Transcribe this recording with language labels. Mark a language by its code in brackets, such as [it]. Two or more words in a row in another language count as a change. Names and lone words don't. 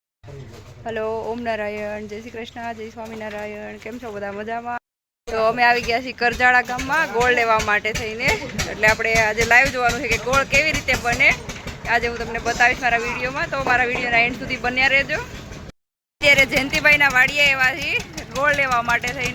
[gu] હેલો ઓમ નારાયણ, જય શ્રી કૃષ્ણ, જય સ્વામીનારાયણ। કેમ છો બધા મજામાં? તો અમે આવી ગયા છીએ કરજાળા ગામમાં ગોળ લેવા માટે થઈને। એટલે આપણે આજે લાઈવ જોવાનું છે કે ગોળ કેવી રીતે બને। આજે હું તમને બતાવીશ મારા વિડીયોમાં, તો મારા વિડીયોના એન્ડ સુધી બન્યા રહેજો। અત્યારે જયંતિભાઈના વાડીએ આવ્યા છીએ ગોળ લેવા માટે થઈને।